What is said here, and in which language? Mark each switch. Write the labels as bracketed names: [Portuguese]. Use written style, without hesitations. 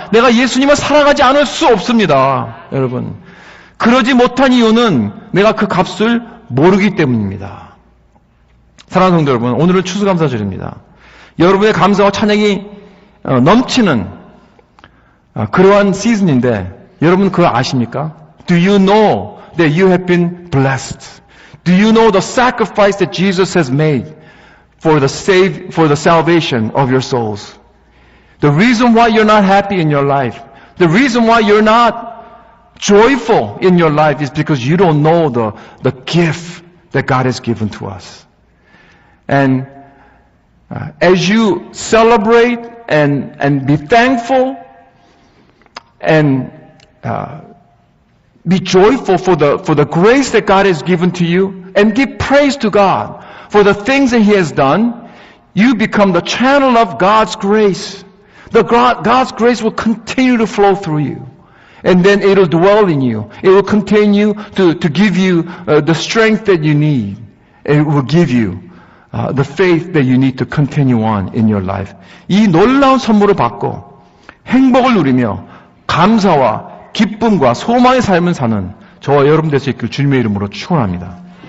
[Korean] 내가 예수님을 사랑하지 않을 수 없습니다. 여러분 그러지 못한 이유는 내가 그 값을 모르기 때문입니다. 사랑하는 성도 여러분, 오늘은 추수감사절입니다. 여러분의 감사와 찬양이 넘치는 그러한 시즌인데 여러분 그거 아십니까? [English] Do you know that you have been blessed? Do you know the sacrifice that Jesus has made for the salvation of your souls? The reason why you're not happy in your life, the reason why you're not joyful in your life is because you don't know the gift that God has given to us. And as you celebrate and be thankful and be joyful for the grace that God has given to you and give praise to God for the things that He has done, you become the channel of God's grace. God's grace will continue to flow through you. And then it will dwell in you. It will continue to give you the strength that you need. It will give you the faith that you need to continue on in your life. [Korean] 이 놀라운 선물을 받고 행복을 누리며 감사와 기쁨과 소망의 삶을 사는 저와 여러분 될 수 있기를 주님의 이름으로 축원합니다.